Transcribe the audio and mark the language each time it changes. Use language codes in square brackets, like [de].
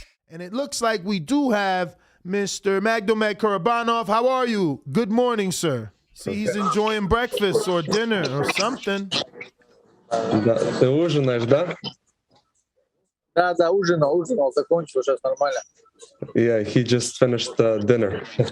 [en] And it looks like we do have Mr. Magomed Kurbanov. How are you? Good morning, sir. See, he's enjoying breakfast or dinner or something. [ru] Да, ты ужинаешь, да? Да, ужинал, закончил, сейчас нормально. [en] Yeah, he just finished dinner.